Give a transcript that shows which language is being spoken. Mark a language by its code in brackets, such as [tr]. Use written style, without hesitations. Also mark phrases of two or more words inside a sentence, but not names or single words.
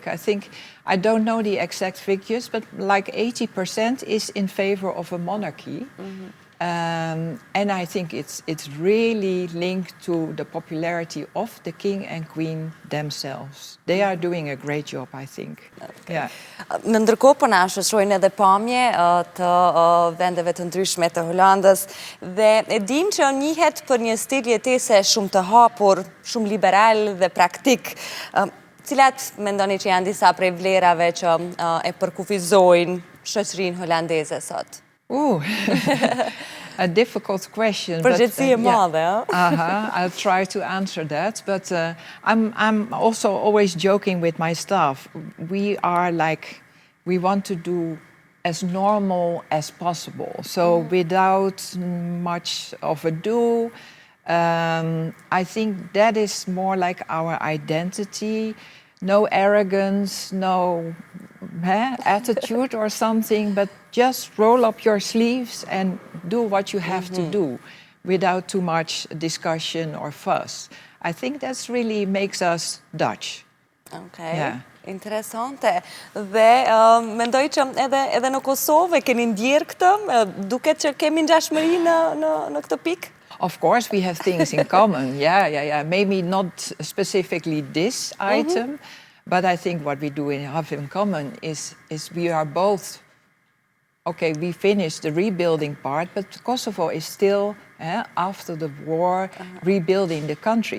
[en] I don't know the exact figures, but like 80% is in favor of a monarchy. And I think it's really linked to the popularity of the king and queen themselves. They are doing a great job, I think. Okay. Yeah. [sq] Në ndërkohë po na shoqërojnë edhe pamje të vendeve të ndryshme të Holandës dhe e dim që njihet për një stil jetese shumë të hapur, shumë liberal dhe praktik. Cilat mendoni që janë disa prej vlerave që e përkufizojnë shoqërinë holandeze sot? [en] A difficult question. [sq] Përgjithësi e madhe, [en] I'll try to answer that, but I'm also always joking with my staff. We want to do as normal as possible, so without much of ado. I think that is more like our identity. No arrogance, no attitude or something, but just roll up your sleeves and do what you have to do without too much discussion or fuss. I think that's really makes us Dutch. Okay. Yeah. [sq] Interesante. Dhe mendoj që edhe në Kosovë keni ndjerë këtë, duket që kemi ngjashmëri në këtë pikë? [en] Of course, we have things in common. Yeah. Maybe not specifically this item, but I think what we do have in common is we are both. Okay, we finished the rebuilding part, but Kosovo is still, after the war, rebuilding the country.